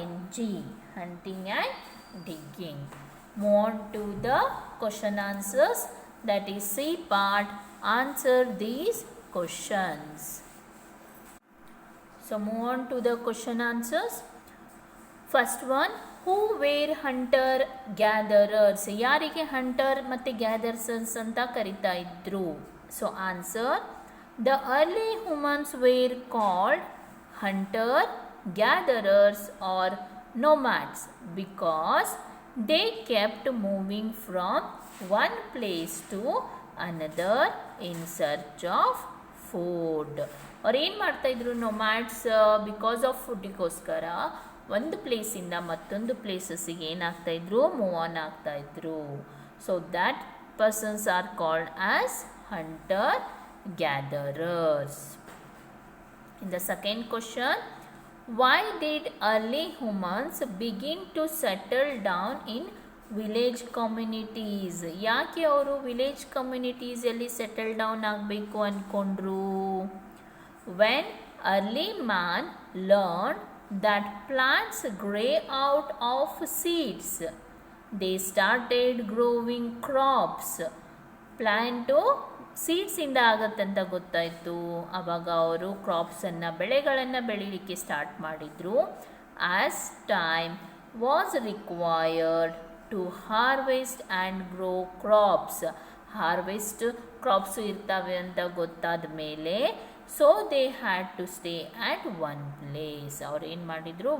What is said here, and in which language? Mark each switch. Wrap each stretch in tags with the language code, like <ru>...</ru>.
<en>Hunting and digging. Move on to the question answers, that is C part. Answer these questions. So move on to the question answers. First one, who were hunter gatherers?</en> <kn>ಯಾರಿಗೆ hunter ಮತ್ತು ಗ್ಯಾದರ್ಸರ್ಸ್ ಅಂತ ಕರಿತಾ ಇದ್ರು?</kn> <en>So answer, the early humans were called hunter gatherers or nomads because they kept moving from one place to another in search of food.</en> <kn>ಅವ್ರು ಏನು ಮಾಡ್ತಾಯಿದ್ರು?</kn> <en>nomads because of</en> <kn>ಫುಡ್ಡಿಗೋಸ್ಕರ ಒಂದು ಪ್ಲೇಸಿಂದ ಮತ್ತೊಂದು ಪ್ಲೇಸಸ್ಸಿಗೆ ಏನಾಗ್ತಾಯಿದ್ರು? Move on ಆಗ್ತಾಯಿದ್ರು.</kn> <en>So that persons are called as hunter gatherers. In the second question, why did early humans begin to settle down in village communities?</en> <kn>ಯಾಕೆ ಅವರು village ಕಮ್ಯುನಿಟೀಸಲ್ಲಿ settle down ಆಗಬೇಕು ಅಂದ್ಕೊಂಡ್ರು?</kn> <en>When early man learned that plants grow out of seeds, they started growing crops.</en> <kn>Plant ಸೀಡ್ಸಿಂದ ಆಗತ್ತಂತ ಗೊತ್ತಾಯಿತು. ಆವಾಗ ಅವರು ಕ್ರಾಪ್ಸನ್ನು, ಬೆಳೆಗಳನ್ನು ಬೆಳೀಲಿಕ್ಕೆ start ಮಾಡಿದರು.</kn> <en>As time was required to harvest and grow crops.</en> <kn>Harvest crops ಇರ್ತವೆ ಅಂತ ಗೊತ್ತಾದ ಮೇಲೆ</kn> <en>So they had to stay at one place.</en> <kn>ಅವ್ರು ಏನು ಮಾಡಿದರು?</kn>